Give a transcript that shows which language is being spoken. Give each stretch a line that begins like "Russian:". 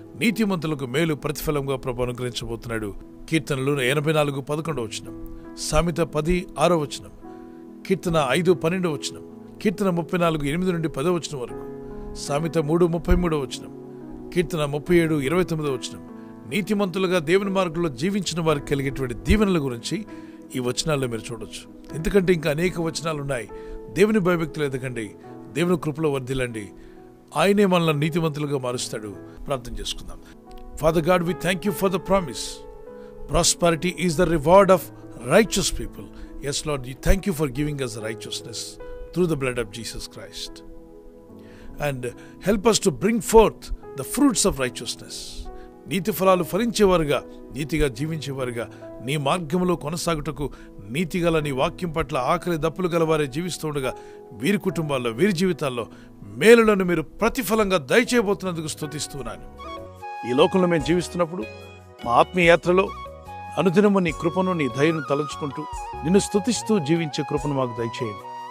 Telugu: నీతిమంతులకు మేలు ప్రతిఫలంగా ప్రభు అనుగ్రహించబోతున్నాడు. కీర్తనలు 84:11 సామెత 10:6 కీర్తన 5:12 కీర్తన 34:8-10 వరకు, సామెత 3:33 కీర్తన 37:29 నీతిమంతులుగా దేవుని మార్గంలో జీవించిన వారికి కలిగేటువంటి దీవెనల గురించి ఈ వచనాల్లో మీరు చూడొచ్చు. ఎందుకంటే ఇంకా అనేక వచనాలు ఉన్నాయి. దేవుని భయభక్తులు ఎదగండి, దేవుని కృపలో వర్ధిల్లండి. ఆయనే మనల్ని నీతిమంతులుగా మారుస్తాడు. ప్రార్థన చేసుకుందాం.
English: Father God, we thank you for the promise. Prosperity is the reward of righteous people. Yes, Lord, we thank you for giving us righteousness through the blood of Jesus Christ. And help us to bring forth the fruits of righteousness.
Telugu: నీతి ఫలాలు ఫలించేవారుగా, నీతిగా జీవించేవారుగా, నీ మార్గంలో కొనసాగుటకు నీతిగల నీ వాక్యం పట్ల ఆకలి దప్పులు గలవారే జీవిస్తుండగా వీరి కుటుంబాల్లో, వీరి జీవితాల్లో మేలులను మీరు ప్రతిఫలంగా దయచేయబోతున్నందుకు స్తుతిస్తున్నాను. ఈ లోకంలో మేము జీవిస్తున్నప్పుడు మా ఆత్మీయ యాత్రలో అనుదినము నీ కృపను, నీ దయను తలంచుకుంటూ నిన్ను స్తుతిస్తూ జీవించే కృపను మాకు దయచేయండి.